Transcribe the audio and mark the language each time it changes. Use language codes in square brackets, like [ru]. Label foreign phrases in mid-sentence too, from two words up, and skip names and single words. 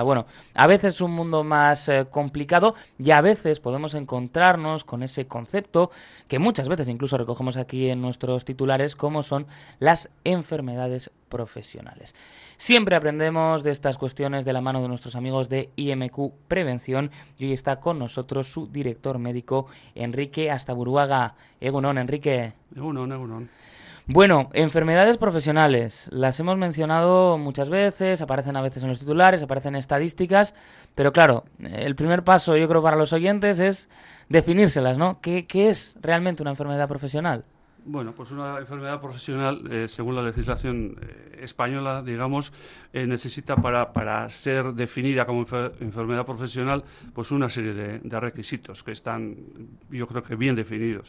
[es] Bueno, a veces es un mundo más complicado y a veces podemos encontrarnos con ese concepto que muchas veces incluso recogemos aquí en nuestros titulares, como son las enfermedades profesionales. Siempre aprendemos de estas cuestiones de la mano de nuestros amigos de IMQ Prevención, y hoy está con nosotros su director médico, Enrique Astaburuaga. [eu] Egunon, Enrique. Egunon. [es] Bueno, enfermedades profesionales, las hemos mencionado muchas veces, aparecen a veces en los titulares, aparecen en estadísticas, pero claro, el primer paso yo creo para los oyentes es definírselas, ¿no? ¿Qué es realmente una enfermedad profesional? Bueno, pues una enfermedad profesional, según la legislación española, digamos, necesita para ser definida como enfermedad profesional, pues una serie de requisitos que están, yo creo que bien definidos.